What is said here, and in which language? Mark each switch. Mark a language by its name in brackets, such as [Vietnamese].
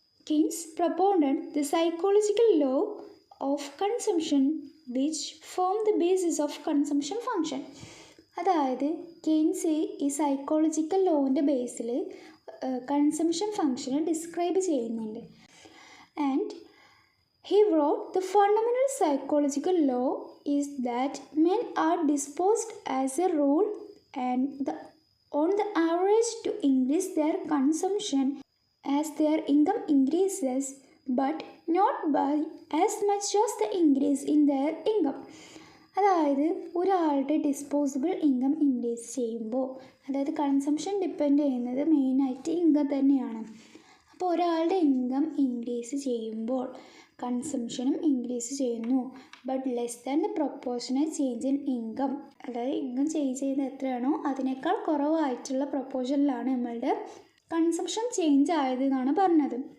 [English] Keynes propounded the psychological law of consumption which form the basis of consumption function. [Malayalam] അതായത് Keynes ഈ psychological ലോൻ്റെ ബേസിൽ consumption ഫങ്ഷനെ describe ചെയ്യുന്നുണ്ട്. [English] And he wrote, the fundamental psychological law is that men are disposed as a rule and on the average to increase their consumption as their income increases, but not by as much as the increase in their income. [Malayalam] അതായത് ഒരാളുടെ disposable income increase ചെയ്യുമ്പോൾ, അതായത് consumption depend ചെയ്യുന്നത് മെയിനായിട്ട് income തന്നെയാണ്. അപ്പോൾ ഒരാളുടെ income increase ചെയ്യുമ്പോൾ കൺസംഷനും ഇൻക്രീസ് ചെയ്യുന്നു. [English] but less than the proportional change in income, [Malayalam] അതായത് ഇൻകം ചേഞ്ച് ചെയ്യുന്നത് എത്രയാണോ അതിനേക്കാൾ കുറവായിട്ടുള്ള പ്രൊപ്പോർഷനിലാണ് നമ്മളുടെ കൺസംഷൻ ചേഞ്ച് ആയത് എന്നാണ് പറഞ്ഞത്.